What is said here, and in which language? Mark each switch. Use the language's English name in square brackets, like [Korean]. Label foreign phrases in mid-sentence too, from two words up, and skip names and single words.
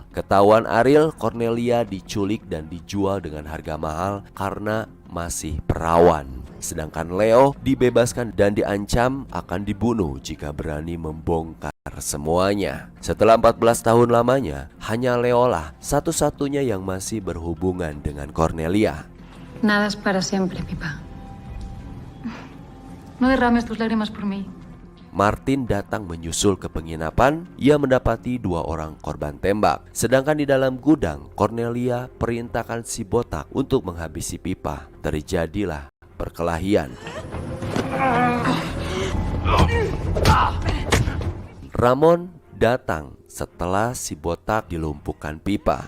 [Indonesian] Ketahuan Ariel, Cornelia diculik dan dijual dengan harga mahal karena masih perawan. Sedangkan Leo dibebaskan dan diancam akan dibunuh jika berani membongkar semuanya. Setelah 14 tahun lamanya, hanya Leo lah satu-satunya yang masih berhubungan dengan Cornelia. [Spanish] Nada es para siempre, Pipa. No derrames tus lágrimas por mí. [Indonesian] Martin datang menyusul ke penginapan. Ia mendapati 2 orang korban tembak. Sedangkan di dalam gudang, Cornelia perintahkan si botak untuk menghabisi Pipa. Terjadilah perkelahian. Ramon datang setelah si botak dilumpuhkan Pipa.